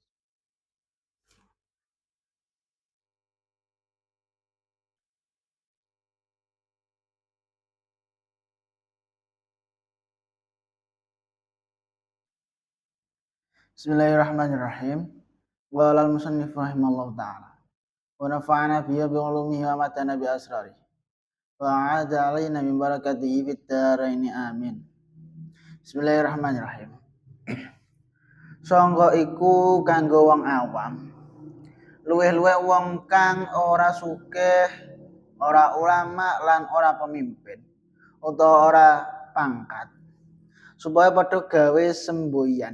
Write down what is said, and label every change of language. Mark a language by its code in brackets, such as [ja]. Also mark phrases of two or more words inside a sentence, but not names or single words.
[ar] بسم الله الرحمن الرحيم. قال المصنف رحمه الله تعالى ونفعنا به وبعلومه وأمتعنا بأسراره وأعاد علينا من بركاته في الدارين آمين. بسم الله الرحمن الرحيم. [jv] Sangga iku kanggo wong awam luwih-luwih wong kang ora sugih, ora ulama lan ora pemimpin utawa ora pangkat supaya padha gawe semboyan.